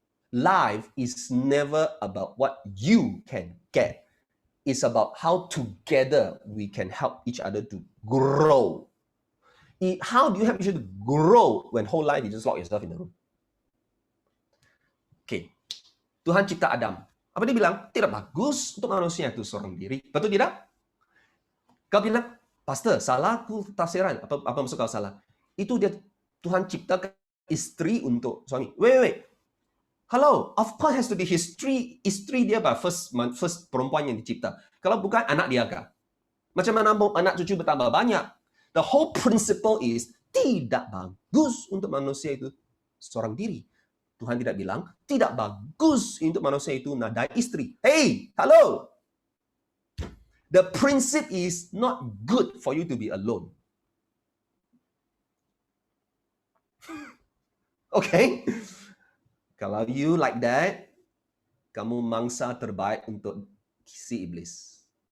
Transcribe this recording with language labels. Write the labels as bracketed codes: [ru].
[en] Life is never about what you can get. It's about how together we can help each other to grow. How do you help each other to grow when whole life you just lock yourself in the room? [ms] Okay. Tuhan cipta Adam. Apa dia bilang? Tidak bagus untuk manusia itu seorang diri. Betul tidak? Kau bilang, Pastor, salah aku tafsiran. Apa maksud kau salah? Itu dia Tuhan ciptakan istri untuk suami. [en] Wait. Hello, of course has to be istri dia first [ms] perempuan yang dicipta. Kalau bukan anak dia kah? Macam mana anak cucu bertambah banyak? [en] The whole principle is [ms] tidak bagus untuk manusia itu seorang diri. Tuhan tidak bilang tidak bagus untuk manusia itu nadai istri. [en] Hey, hello. The principle is not good for you to be alone. [ms] Okay? Kalau [en] you like that, [ms] kamu mangsa terbaik untuk si iblis.